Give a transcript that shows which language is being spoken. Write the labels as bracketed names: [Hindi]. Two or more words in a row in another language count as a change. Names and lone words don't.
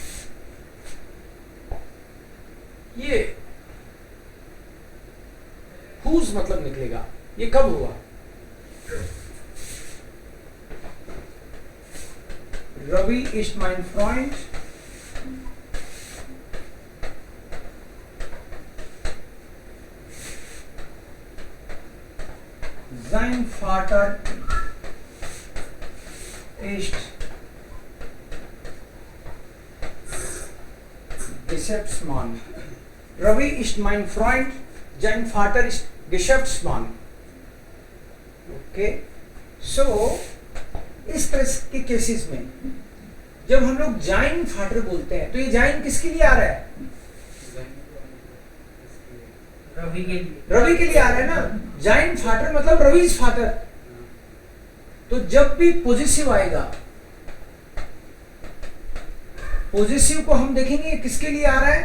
[Hindi] ये whose मतलब निकलेगा। ये कब हुआ? [German] रवि ist mein Freund sein Vater ist Geschäftsmann. Ravi ist mein Freund, sein Vater ist Geschäftsmann. [Hindi] Okay, so इस तरह के केसेस में जब हम लोग [German] sein Vater [Hindi] बोलते हैं तो ये जाइन किसके लिए आ रहा है? रवि के लिए। रवि के लिए आ रहा है ना। [German] sein Vater [Hindi] मतलब [English] Ravi's father. [Hindi] तो जब भी पॉजिटिव आएगा, पॉजिटिव को हम देखेंगे किसके लिए आ रहा है।